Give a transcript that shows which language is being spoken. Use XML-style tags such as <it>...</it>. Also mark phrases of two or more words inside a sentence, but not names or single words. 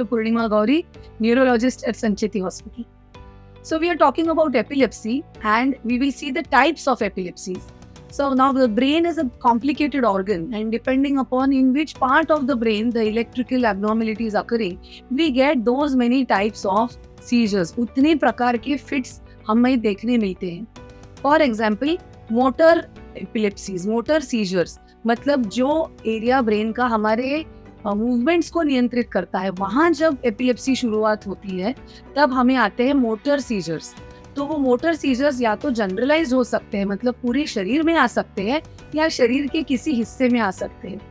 <en>Purnima Gauri, neurologist at Sancheti Hospital. So we are talking about epilepsy and we will see the types of epilepsies. So now the brain is a complicated organ and depending upon in which part of the brain the electrical abnormality is occurring, we get those many types of seizures.</en> <hi>उतने प्रकार के fits हमें देखने मिलते हैं.</hi> <en>For example, motor epilepsies, motor seizures,</en> <hi>मतलब जो एरिया ब्रेन का हमारे मूवमेंट्स को नियंत्रित करता है, वहां जब एपिलेप्सी शुरुआत होती है तब हमें आते हैं</hi> <en>motor seizures.</en> <hi>तो वो</hi> <en>motor seizures</en> <hi>या तो जनरलाइज हो सकते हैं, मतलब पूरे शरीर में आ सकते हैं, या शरीर के किसी हिस्से में आ सकते हैं.</hi>